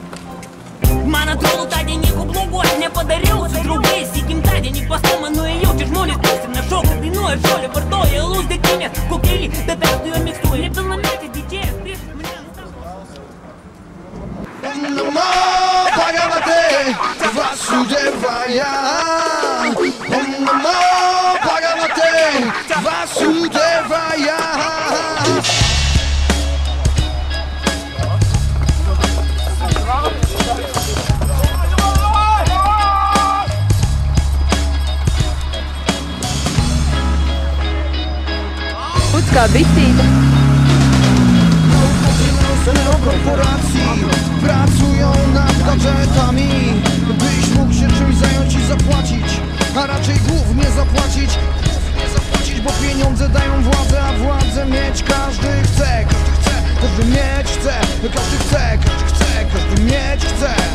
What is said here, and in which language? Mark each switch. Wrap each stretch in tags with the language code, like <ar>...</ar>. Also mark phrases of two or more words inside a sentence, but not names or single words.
<lt>Man atrodo tadienį blogos nepadariau su draugais į gimtadienį pas mamą nuėjau, čia žmonės klausina šoka, dainuoja žolę, vartoja alaus degtinės, kokailį, be perdujo mikstuoja. Nepilnametis didžėjas prieš mane</lt> <sa>Namo Bhagavate Vasudevaya Namo Bhagavate Vasudevaya.</sa> <lv>Puts kā bitīte.</lv> <pl>Korporacji pracują nad gadżetami, byś mógł się czymś zająć i zapłacić, a raczej głównie zapłacić, bo pieniądze dają władzę, a władzę mieć każdy chce, każdy mieć chce, każdy chce, każdy mieć chce.</pl>